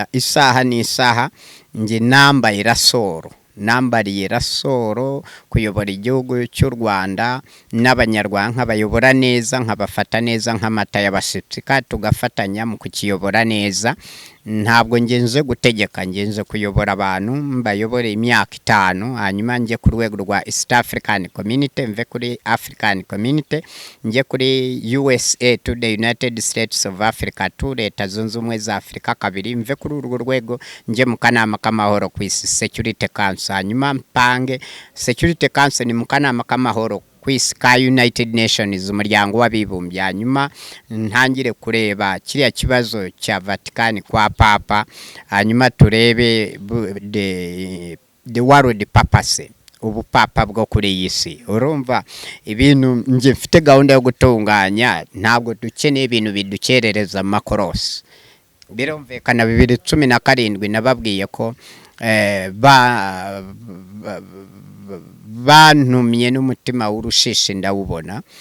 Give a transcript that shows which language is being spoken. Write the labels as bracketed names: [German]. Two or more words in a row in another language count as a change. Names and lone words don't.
[Kinyarwanda] Isaha n'isaha nge nambariye rasoro kuyobora igihugu cy'u Rwanda n'abanyarwanda, nkabayobora neza, nkabafata neza nk'amata y'abashyitsi, kandi tugafatanya mu kukiyobora neza. Ntabwo ngenze gutegeka, ngenze kuyobora abantu, mbayobore imyaka 5, hanyuma nge ku rwego rwa [English] East African Community, [Kinyarwanda] mve kuri [English] African Community, [Kinyarwanda] nge kuri [English] USA to the United States of Africa, [Kinyarwanda] to Leta Zunze Ubumwe za Afrika 2, mve kuri urwo rwego nge mu kanama k'amahoro ku isi, [English] Security Council, [Kinyarwanda] hanyuma mpange [English] Security Council [Kinyarwanda] ni mu kanama k'amahoro kwisi ka [English] United Nations, [Kinyarwanda] umuryango w'abibumbye. Hanyuma ntangire kureba kiriya kibazo cya Vatican kwa Papa, hanyuma turebe [English] the world papacy, [Kinyarwanda] ubupapa bwo kuri iyi si. Urumva ibintu nje mfite gahunda yo gutunganya, ntabwo dukeneye ibintu bidukerereza amakorosi. Birumvikana 2017 nababwiye ko bantumye n'umutima w'urushishi ndawubona.